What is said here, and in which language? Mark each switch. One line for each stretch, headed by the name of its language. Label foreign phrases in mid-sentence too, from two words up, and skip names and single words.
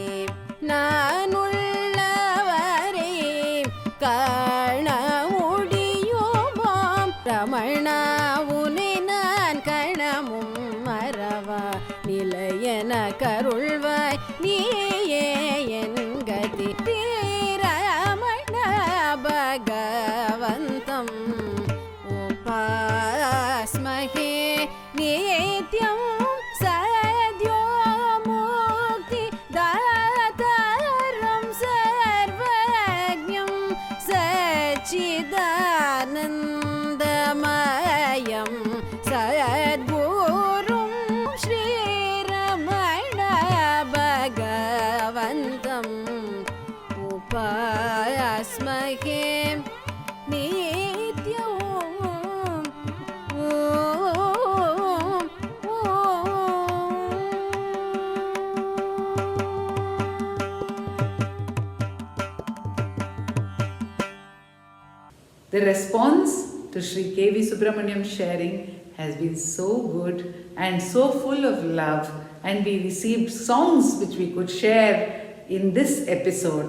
Tamil: நானுள்ளவரை காண முடியுமாம் ரமணா உனை நான் கணமும் மறவா நிலையன கருள்வாய் நீயே என் கதி ரமண
Sanskrit: भगवन्तम् उपास्महे नित्यम् सद्यो मुक्ति दातारं सर्वज्ञं सच्चिदानन्दमयं सद्गुरुं श्रीरमण भगवन्तम् उपास्महे नित्यम्
English: The response to Sri K.V.Subramonyan's sharing has been so good and so full of love, and we received songs which we could share in this episode.